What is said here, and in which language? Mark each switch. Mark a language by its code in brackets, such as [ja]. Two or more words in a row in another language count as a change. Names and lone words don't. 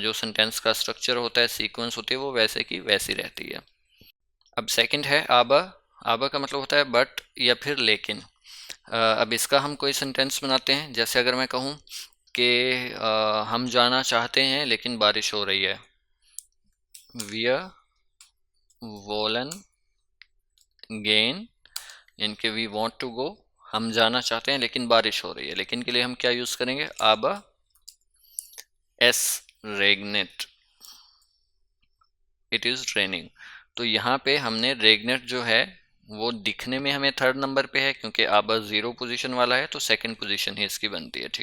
[hi] जो सेंटेंस का स्ट्रक्चर होता है, सीक्वेंस होती है, वो वैसे की वैसी रहती है। अब सेकंड है आबा। आबा का मतलब होता है बट या फिर लेकिन। अब इसका हम कोई सेंटेंस बनाते हैं। जैसे अगर मैं कहूँ कि हम जाना चाहते हैं लेकिन बारिश हो रही है, [de] wir wollen gehen, [hi] इनके [en] we want to go, [hi] हम जाना चाहते हैं लेकिन बारिश हो रही है। लेकिन के लिए हम क्या यूज़ करेंगे, [de] aber es regnet. [en] It is raining. [hi] तो यहाँ पे हमने रेगनेट जो है वो दिखने में हमें [en] third number [hi] पे है, क्योंकि आबा [en] zero position [hi] वाला है, तो [en] second position [hi] ही इसकी बनती है।